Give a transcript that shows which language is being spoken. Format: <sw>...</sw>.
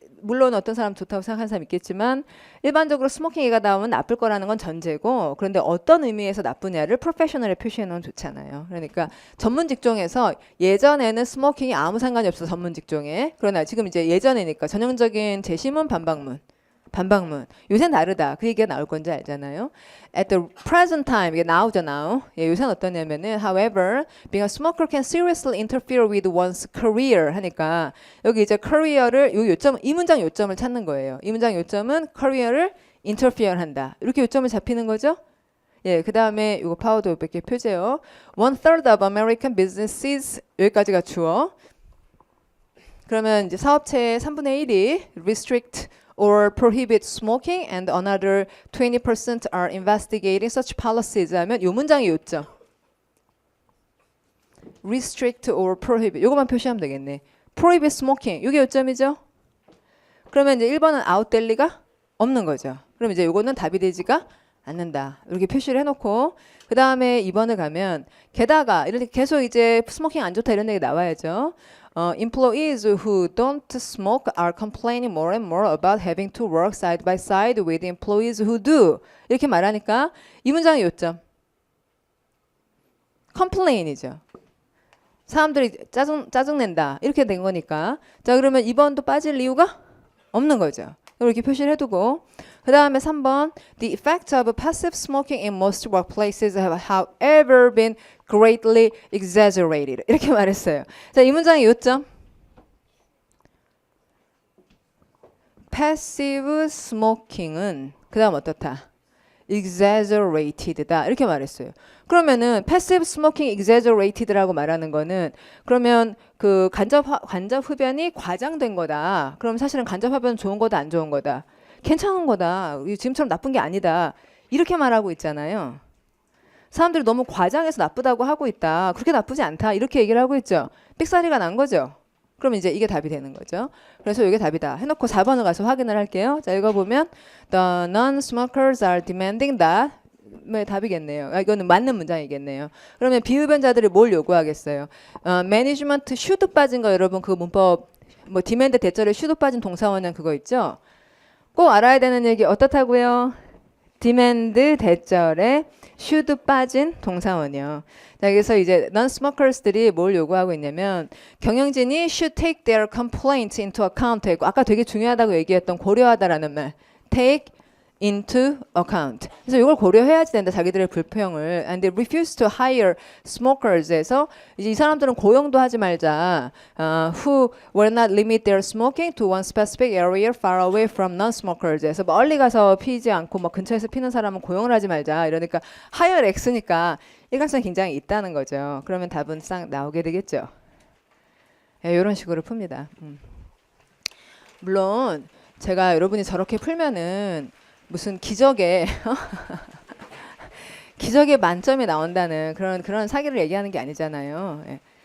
<ko>물론 어떤 사람 좋다고 생각하는 사람 있겠지만 일반적으로 스모킹 얘기가 나오면 나쁠 거라는 건 전제고 그런데 어떤 의미에서 나쁘냐를 프로페셔널에 표시해 놓으면 좋잖아요. 그러니까 전문 직종에서 예전에는 스모킹이 아무 상관이 없어 전문 직종에 그러나 지금 이제 예전이니까 전형적인 제시문 반박문 요새는 다르다. 그 얘기가 나올 건지 알잖아요.</ko> <en>At the present time 이게 now죠 now.</en> <ko>예, 요새는 어떠냐면은 however being a smoker can seriously interfere with one's career 하니까 여기 이제 career를 요 요점 이 문장 요점을 찾는 거예요. 이 문장 요점은 career를 interfere 한다. 이렇게 요점을 잡히는 거죠. 예, 그 다음에 이거 파워도 몇 개 표제요.</ko> <en>1/3 of American businesses 여기까지가 주어. 그러면 이제 사업체의 3분의 1이 restrict or prohibit smoking and another 20% are investigating such policies 하면 이 문장의 요점.</en> <ko>restrict or prohibit 요것만 표시하면 되겠네. prohibit smoking 이게 요점이죠. 그러면 이제 1번은 아웃될 리가 없는 거죠. 그럼 이제 요거는 답이 되지가 않는다. 이렇게 표시를 해놓고 그 다음에 2번을 가면 게다가 이렇게 계속 이제 스모킹 안 좋다 이런 얘기 나와야죠.</ko> <en>Employees who don't smoke are complaining more and more about having to work side by side with employees who do.</en> <ko>이렇게 말하니까 이 문장의 요점. complain이죠. 사람들이 짜증낸다. 이렇게 된 거니까. 자, 그러면 2번도 빠질 이유가 없는 거죠.</ko> <en>이렇게 표시를 해두고 그 다음에 3번 The effects of passive smoking in most workplaces have however been greatly exaggerated.</en> <ko>이렇게 말했어요. 자, 이 문장의 요점 passive smoking은 그 다음 어떻다? exaggerated다. 이렇게 말했어요. 그러면은 passive smoking exaggerated라고 말하는 거는 그러면 그 간접 흡연이 과장된 거다. 그럼 사실은 간접 흡연은 좋은 거다, 안 좋은 거다? 괜찮은 거다. 지금처럼 나쁜 게 아니다. 이렇게 말하고 있잖아요. 사람들이 너무 과장해서 나쁘다고 하고 있다. 그렇게 나쁘지 않다. 이렇게 얘기를 하고 있죠. 삑사리가 난 거죠. 그럼 이제 이게 답이 되는 거죠. 그래서 이게 답이다. 해놓고 4번을 가서 확인을 할게요.</ko> <en>자, 읽어보면 The non-smokers are demanding that 답이겠네요.</en> <ko>이거는 맞는 문장이겠네요. 그러면 비흡연자들이 뭘 요구하겠어요? 매니지먼트 should 빠진 거 여러분 그 문법 뭐 demand 대절에 should 빠진 동사원형 그거 있죠? 꼭 알아야 되는 얘기 어떻다고요? demand 대절에 should 빠진 동사원이요. 자, 그래서 이제 non-smokers들이 뭘 요구하고 있냐면 경영진이 should take their complaint into account 했고 아까 되게 중요하다고 얘기했던 고려하다라는 말 take into account. 그래서 이걸 고려해야지 된다. 자기들의 불평을. And they refuse to hire smokers 에서 이제 이 사람들은 고용도 하지 말자.</ko> <en>Who will not limit their smoking to one specific area far away from non-smokers에서 멀리 가서 피지 않고 뭐 근처에서 피는 사람은 고용을 하지 말자.</en> <ko>이러니까 hire X니까 일관성이 굉장히 있다는 거죠. 그러면 답은 싹 나오게 되겠죠. 네, 이런 식으로 풉니다. 물론 제가 여러분이 저렇게 풀면은 무슨 기적의 기적의 만점이 나온다는 그런 사기를 얘기하는 게 아니잖아요. 예.</ko>